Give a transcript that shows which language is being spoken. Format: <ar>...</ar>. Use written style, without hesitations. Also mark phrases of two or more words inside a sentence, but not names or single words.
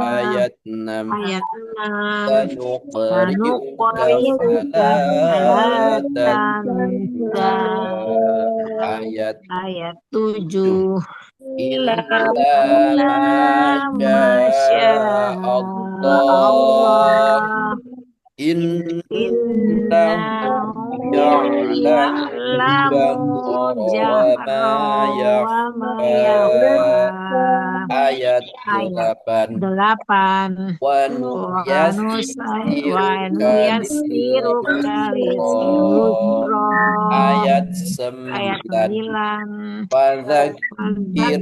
<id>Ayat 6. Ayat 6.</id> <ar>Sanuqri'uka Sanuqri'uka fala fala tansa. tansa.</ar> <id>Ayat Ayat 7. 7.</id> <ar>Illa Illa ma masya شاء الله. Allah. Innahu Innahu ya'lamu ya'lamu الجهر وما جهر وما yakhfa. yakhfa.</ar> <id>Ayat Ayat 8. 8.</id> <ar>Wa Wa nuyassiruka nuyassiruka lil-yusra. lisyusra.</ar> <id>Ayat Ayat 9. 9.</id> <ar>Fadzakir</ar>